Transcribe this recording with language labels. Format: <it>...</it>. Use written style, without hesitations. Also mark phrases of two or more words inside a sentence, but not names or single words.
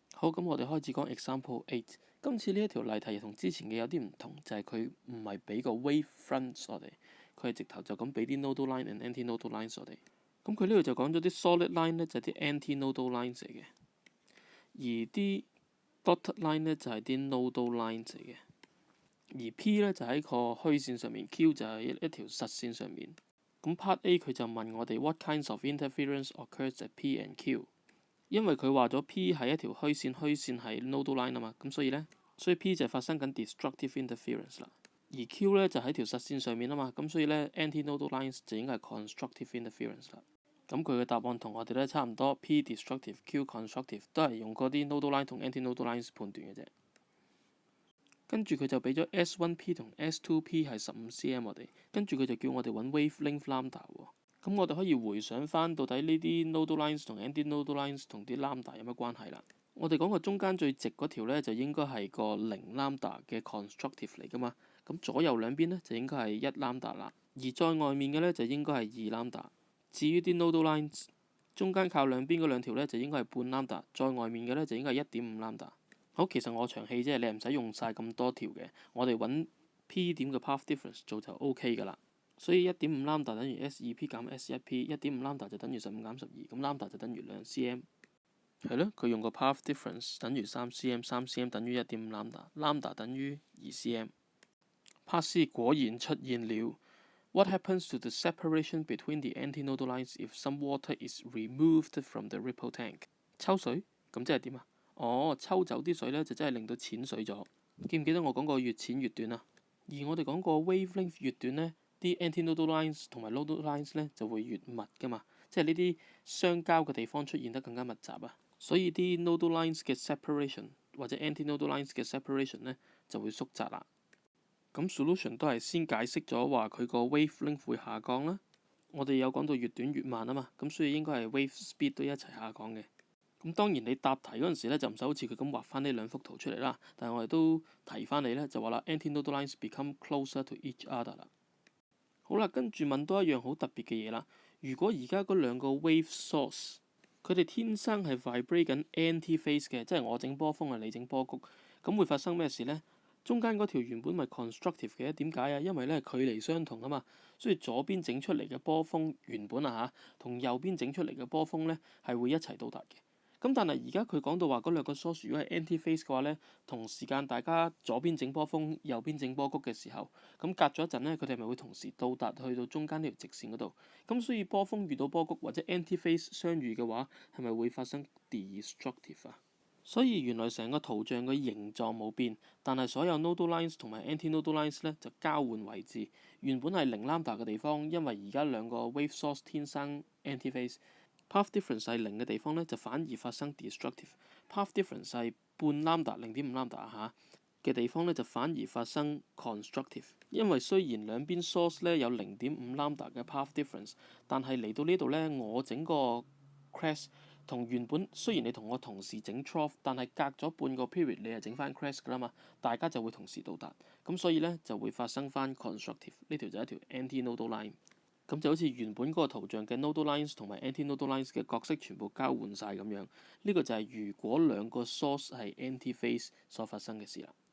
<yue>好，咁我哋開始講 example 8。今次呢一條例題同之前嘅有啲唔同，就係佢唔係俾個 wavefront 我哋，佢係直頭就咁俾啲</yue> <en>nodal line and anti-nodal lines</en> <yue>我哋。咁佢呢度就講咗啲</yue> <en>solid line</en> <yue>呢，就係啲</yue> <en>anti-nodal lines</en> <yue>嚟嘅，而啲</yue> <en>dotted line</en> <yue>呢，就係啲</yue> <en>nodal lines</en> <yue>嚟嘅，而 P 呢，就喺個虛線上面 ，Q 就係一條實線上面。</yue> <en>咁 part A</en> <yue>佢就問我哋</yue> <en>what kinds of interference occurs at P and Q。</en> <yue>因為佢話咗 P 係一條虛線，虛線係</yue> <en>nodal line</en> <yue>啊嘛，咁所以 P 就發生緊</yue> <en>destructive interference</en> <yue>啦，而 Q 呢就喺條實線上面啊嘛，咁所以呢</yue> <en>anti-nodal lines</en> <yue>就應該係</yue> <en>constructive interference</en> <yue>啦。咁佢嘅答案同我哋呢差唔多 ，</yue> <en>P destructive Q constructive</en> <yue>都係用嗰啲</yue> <en>nodal line</en> <yue>同</yue> <en>anti-nodal lines</en> <yue>判斷嘅啫。跟住佢就俾咗 S1P 同 S2P 係15cm 我哋，跟住佢就叫我哋揾</yue> <en>wavelength lambda</en> <yue>喎。咁我哋可以回想翻到底呢啲</yue> <en>nodal lines</en> <yue>同</yue> <en>anti-nodal lines</en> <yue>同啲 lambda 有乜關係啦？我哋講個中間最直嗰條呢，就應該係個0 lambda 嘅 constructive 嚟噶嘛。咁左右兩邊呢，就應該係1 lambda 啦，而再外面嘅呢，就應該係2 lambda。至於啲</yue> <en>nodal lines</en> <yue>中間靠兩邊嗰兩條呢，就應該係半 lambda，再外面嘅呢，就應該係1.5 lambda。好，其實我長氣啫，你唔使用晒咁多條嘅，我哋揾 P 點嘅</yue> <en>path difference</en> <yue>做就 OK 噶啦。所以1.5 lambda 等於 S2P 減 S1P， 1.5 lambda 就等於15減12，咁 lambda 就等於2cm。係咯，佢用個</yue> <en>path difference</en> <yue>等於 3cm，3cm 等於1.5 lambda，lambda 等於2cm。Part C 果然出現了。</yue> <en>What happens to the separation between the antinodal lines if some water is removed from the ripple tank？</en> <yue>抽水？咁即係點啊？抽走啲水呢，就真係令到淺水咗。記唔記得我講過越淺越短啊？而我哋講過 wavelength 越短呢，啲</yue> <en>antinodal lines</en> <yue>同埋</yue> <en>nodal lines</en> <yue>呢就會越密噶嘛，即係呢啲相交嘅地方出現得更加密集啊。所以啲</yue> <en>nodal lines</en> <yue>嘅 separation 或者</yue> <en>antinodal lines</en> <yue>嘅 separation 呢就會縮窄啦。咁 solution 都係先解釋咗話佢個 wavelength 會下降啦。我哋有講到越短越慢啊嘛，咁所以應該係</yue> <en>wave speed</en> <yue>都一齊下降嘅。咁當然你答題嗰陣時咧就唔使好似佢咁畫翻呢兩幅圖出嚟啦，但係我哋都提翻你呢，就話啦</yue> <en>antinodal lines become closer to each other</en> <yue>啦。好啦，跟住問多一樣好特別嘅嘢啦。如果而家嗰兩個</yue> <en>wave source</en> <yue>佢哋天生係 vibrate 緊 anti-phase 嘅，即係我整波峰啊，你整波谷，咁會發生咩事呢？中間嗰條原本咪 constructive 嘅，點解啊？因為咧距離相同啊嘛，所以左邊整出嚟嘅波峰原本同右邊整出嚟嘅波峰咧係會一齊到達嘅。咁但係而家佢講到話嗰兩個 source 如果係 anti-phase 嘅話咧，同時間大家左邊整波峰，右邊整波谷嘅時候，咁隔咗一陣咧，佢哋咪會同時到達去到中間呢條直線嗰度。咁所以波峰遇到波谷或者 anti-phase 相遇嘅話，係咪會發生 destructive 啊？所以原來成個圖像嘅形狀冇變，但係所有</yue> <en>nodal lines</en> <yue>同埋</yue> <en>anti-nodal lines</en> <yue>咧就交換位置。原本係0 lambda 嘅地方，因為而家兩個</yue> <en>wave source</en> <yue>天生 anti-phase。</yue> <en>path difference</en> <yue>係0嘅地方咧，就反而發生 destructive。</yue> <en>path difference</en> <yue>係半 lambda 0.5 lambda 嘅地方咧，就反而發生 constructive。因為雖然兩邊 source 咧有0.5 lambda 嘅</yue> <en>path difference，</en> <yue>但係嚟到呢度咧，我整個 crest 同原本雖然你同我同時整 trough， 但係隔咗半個 period 你係整翻 crest 噶啦嘛，大家就會同時到達，咁所以咧就會發生翻 constructive。呢條就係一條</yue> <en>anti-nodal line。</en> <yue>咁就好似原本嗰個圖像嘅</yue> <en>nodal lines</en> <yue>同埋</yue> <en>anti-nodal lines</en> <yue>嘅角色全部交換晒咁樣，呢個就係如果兩個 source 係 anti-phase 所發生嘅事啦。</yue>